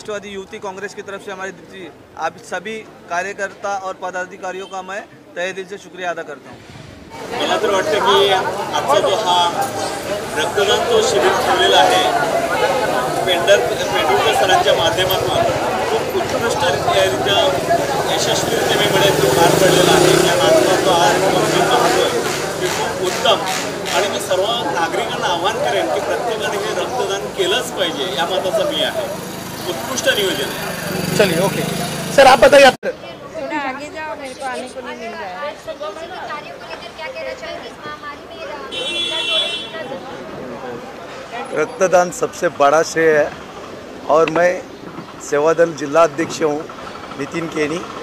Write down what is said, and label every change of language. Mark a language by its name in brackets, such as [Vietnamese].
[Hindi] युवती कांग्रेस की तरफ से हमारी दीप्ति जी, आप सभी कार्यकर्ता और पदाधिकारियों का मैं तहे दिल से शुक्रिया अदा करता हूँ। [Marathi] मला तर वाटतं की आजचा जो हा रक्तदान जो शिबिर ठेवलेला आहे पेंडुरकर सरांच्या माध्यमातून खूप उत्कृष्टरित्या यशस्वीरित्या मी म्हणेन तो पार पडलेला आहे. या नात्याचा जो आज मी पाहतोय ते खूप उत्तम आणि मी सर्व नागरिकांना आवाहन करेन की प्रत्येकाने हे रक्तदान केलंच पाहिजे या मताचा मी आहे. उत्कृष्ट नियोजन आहे. [Hindi] चलिए ओके सर आप बताइए. थोड़ा आगे जाओ, मेरे को आने को नहीं मिल रहा है. आज संतोष जी के कार्यों को लेकर क्या कहना चाहेंगे? इस महामारी में ब्लड डोनेट कितना जरूरी है? रक्तदान सबसे बड़ा श्रेय है और मैं सेवादल जिला अध्यक्ष हूँ नितिन केनी.